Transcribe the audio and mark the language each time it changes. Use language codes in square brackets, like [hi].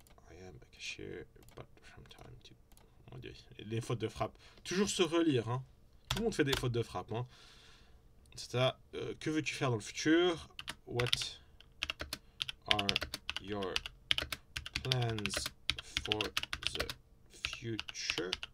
[en] I am a cashier, but from time to... [fr] Mon Dieu, les fautes de frappe. Toujours se relire, hein. Tout le monde fait des fautes de frappe, hein. C'est ça. Que veux-tu faire dans le futur? [en] What are your plans for the future?